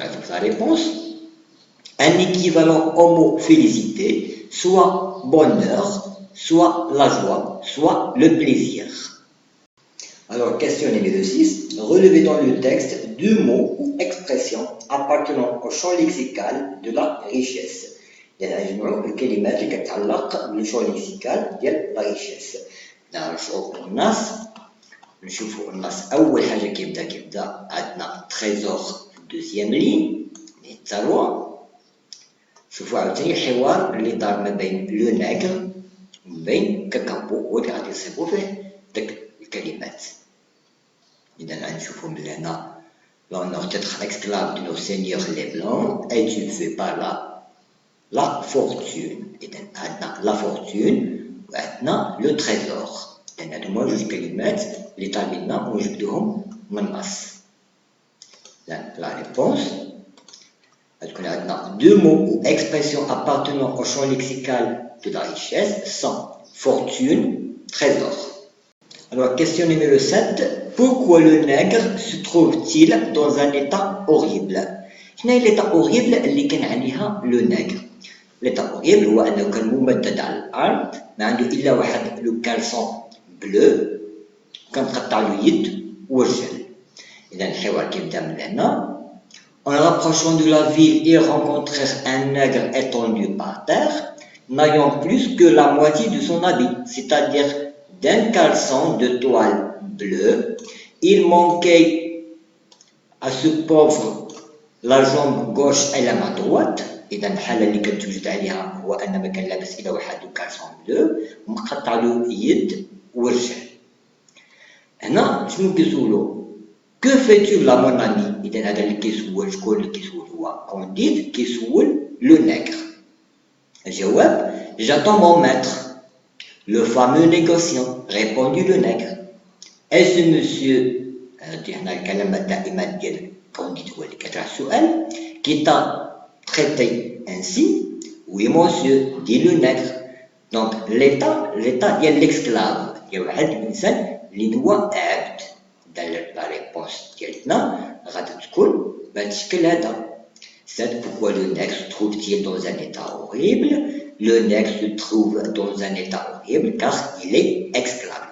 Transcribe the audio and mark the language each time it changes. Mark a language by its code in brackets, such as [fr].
[fr] La réponse, un équivalent au mot félicité, soit bonheur, soit la joie, soit le plaisir. Alors, question numéro 6. Relevez dans le texte deux mots ou expressions appartenant au champ lexical de la richesse. [ar] نجمعوا الكلمات اللي كتعلق بالشون ليكسيكال ديال لا ريشيس. نشوفوا النص، نشوفوا النص أول حاجة كيبدا عندنا تريزور دوزيام لين الثروة. شوفوا عاوتاني الحوار اللي دار ما بين لو نيغر وما بين كاكامبو هو اللي غادي يصيبو فيه داك الكلمات. إذا غنشوفو من هنا [fr] l'honneur d'être esclave de nos seigneurs les blancs est dû fait par la fortune. [ar] إذا عندنا [fr] la fortune [ar] وعندنا [fr] le trésor. [ar] إذا هادو هما جوج كلمات اللي طالبيننا ونجبدوهم من النص. [fr] La réponse, on a deux mots ou expressions appartenant au champ lexical de la richesse sont fortune, trésor. Alors, question numéro 7. Pourquoi le nègre se trouve-t-il dans un état horrible? [ar] شنو هي l'état horrible اللي كان عليها le nègre؟ l'état horrible هو أنه كان ممدد على الأرض، ما عنده إلا واحد لو كالسون بلو، كان مقطع له يد ورجل. إذا الحوار كيبدا من هنا. [fr] En rapprochant de la ville, ils rencontrèrent un nègre étendu par terre, n'ayant plus que la moitié de son habit, c'est-à-dire d'un caleçon de toile bleue. Il manquait à ce pauvre la jambe gauche et la main droite. [ar] إذا الحالة اللي كتوجد عليها هو أن ما كان لابس إلا واحد الكالسون بلو ومقطع له يد ورجل. هنا شنو كيسولو؟ [fr] Que fais-tu là mon ami؟ [ar] إذا هذا اللي كيسول شكون اللي كيسول؟ هو كونديد كيسول لو نيغر. الجواب: [fr] J'attends mon maître. Le fameux négociant, répondit le nègre. Est-ce monsieur [ar] هنا الكلمة دائما ديال كونديت هو اللي كيطرح السؤال [fr] qui t'a traité ainsi? Oui monsieur, dit le nègre. Donc l'état [ar] ديال [fr] l'esclave [ar] ديال واحد الإنسان اللي هو عبد. [fr] La réponse [ar] ديالنا غادي تكون بهذا الشكل هذا. [fr] C'est pourquoi le nègre se trouve-t-il dans un état horrible? Le nègre se trouve dans un état horrible car il est esclave.